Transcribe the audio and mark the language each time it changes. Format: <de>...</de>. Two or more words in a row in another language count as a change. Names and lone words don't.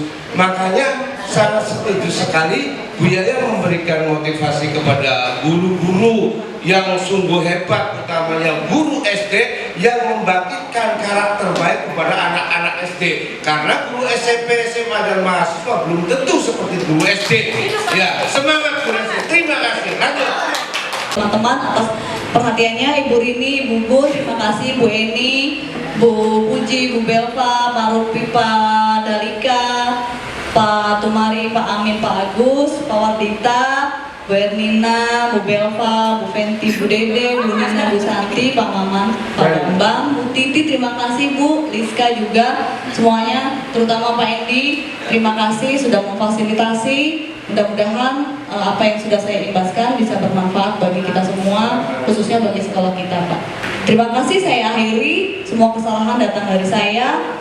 <id>Makanya sangat setuju sekali Bu Yaya memberikan motivasi kepada guru-guru yang sungguh hebat, utamanya guru SD yang membangkitkan karakter baik kepada anak-anak SD. Karena guru SMP, SMA dan mahasiswa belum tentu seperti guru SD. Ya, semangat guru SD. Terima kasih. Lanjut. Teman-teman atas perhatiannya, Ibu Rini, Bu Bu, terima kasih, Bu Eni, Bu Puji, Bu Belva, Pak Rupi, Pak Dalika, Pak Tumari, Pak Amin, Pak Agus, Pak Wardita, Bu Ernina, Bu Belva, Bu Fenti, Bu Dede, Bu Nina, Bu Santi, Pak Maman, Pak Bambang, Bu Titi, terima kasih Bu, Liska juga, semuanya, terutama Pak Endi, terima kasih sudah memfasilitasi. Mudah-mudahan apa yang sudah saya imbaskan bisa bermanfaat bagi kita semua, khususnya bagi sekolah kita, Pak. Terima kasih, saya akhiri. Semua kesalahan datang dari saya.</id>